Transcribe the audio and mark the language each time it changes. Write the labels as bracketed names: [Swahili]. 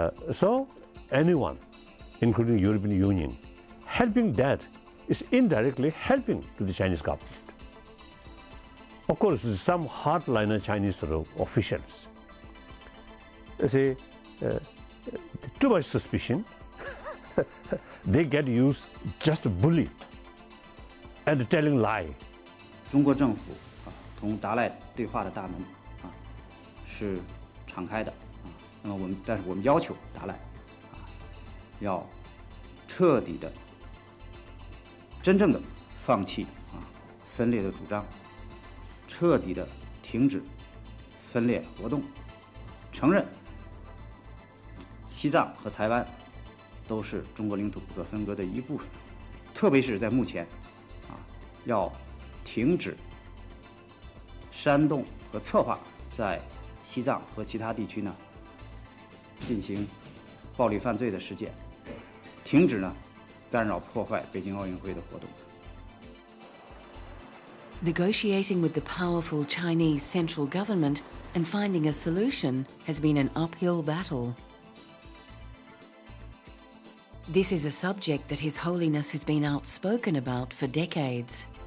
[English] So anyone, including European Union, helping that is indirectly helping to the Chinese government. Of course, some hardliner Chinese officials say too much suspicion, they get used just to bully and telling lie. [Chinese] 中国政府同达赖对话的大门是敞开的那么但是我们要求达赖要彻底的、真正的放弃分裂的主张，彻底的停止分裂活动，承认西藏和台湾都是中国领土不可分割的一部分，特别是在目前要停止煽动和策划在西藏和其他地区呢进行暴力犯罪的事件，停止呢干扰破坏北京奥运会的活动。 [English] Negotiating with the powerful Chinese central government and finding a solution has been an uphill battle. This is a subject that His Holiness has been outspoken about for decades.